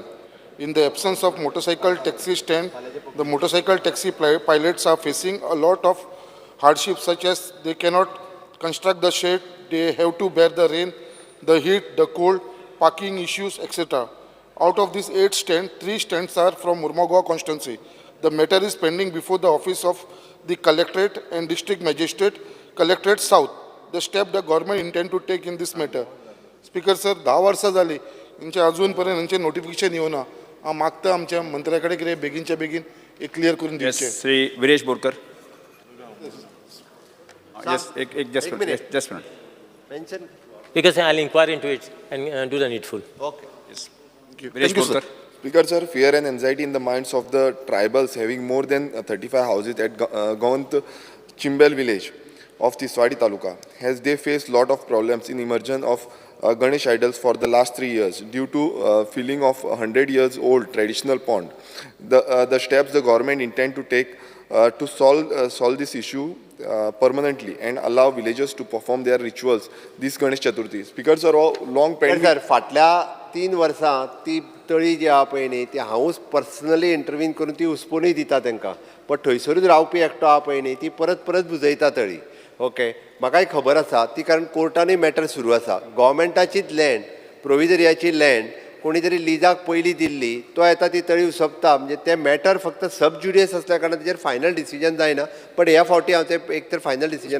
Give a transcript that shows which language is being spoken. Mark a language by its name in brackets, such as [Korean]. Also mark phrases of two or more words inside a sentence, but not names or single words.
[English] In the absence of motorcycle taxi stand, the motorcycle taxi pilots are facing a lot of hardships, such as they cannot construct the shed, they have to bear the rain, the heat, the cold, parking issues, etc. Out of these 8 stands, 3 stands are from Murmugoa constituency. The matter is pending before the office of the Collectorate and District Magistrate, Collectorate South. The step the government intend to take in this matter. Speaker sir, [Konkani] 10 वर्सां जाली यांचे अजूनपर्यंत यांचे नोटिफिकेशन येवना. हांव मागता आमच्या मंत्र्याकडे कितें बेगीनच्या बेगीन एक क्लियर करून [English] Yes, [Konkani] दिवचें. श्री विरेश बोरकर. [English] Yes, just एक minute. just minute. मेन्शन Because I'll inquire into it and do the needful. ओके विरेश बोरकर. Speaker sir, fear and anxiety in the minds of the tribals having more than 35 houses at Gawant Chimbel village of the Swadi Taluka, as they face lot of problems in immersion of Ganesh idols for the last 3 years due to filling of 100 years old traditional pond. The steps the government intend to take to solve this issue permanently and allow villagers to perform their rituals this Ganesh Chaturthi. Speakers are all long pending. [Konkani] सर फाटल्या 3 वर्सां ती तळी जी आहा पळय न्ही ती हांवूच [English] personally intervene [Konkani] करून ती हुस्पूनय दिता तांकां पण थंयसरूच रावपी एकटो आहा पळय न्ही ती परत परत बुजयता तळी. ओके म्हाकाय खबर आसा ती कारण कोर्टानूय मॅटर सुरू आसा. गव्हर्मेंटाचीच लँड प्रोविजरियाची लँड कोणी तरी लिजाक पयली दिल्ली तो येता ती तळी उसपता म्हणजे ते मॅटर फक्त [English] sub judice [Konkani] असल्या कारणान तेजेर [English] final decision [Konkani] जायना पण ह्या फावटी हांव ते एक तर [English] final decision